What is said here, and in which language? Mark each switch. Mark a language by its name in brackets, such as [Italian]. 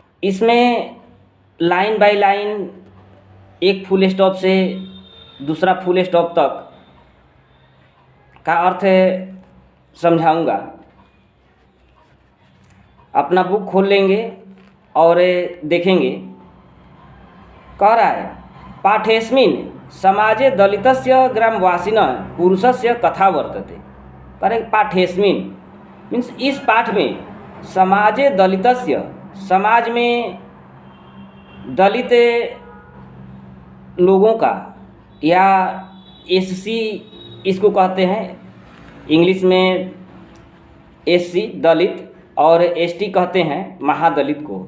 [Hindi] इसमें line by line एक full stop से दूसरा फुल स्टॉप तक का अर्थ समझाऊंगा। अपना बुक खोल लेंगे और देखेंगे। कह रहा है [Sanskrit] पाठेस्मिन् समाजे दलितस्य ग्रामवासिनः पुरुषस्य कथा वर्तते। [Hindi] करें पाठेस्मिन् मीन्स इस पाठ में [Sanskrit] समाजे दलितस्य, [Hindi] समाज में दलित लोगों का, या एससी इसको कहते हैं, इंग्लिश में एससी दलित और एसटी कहते हैं महादलित को।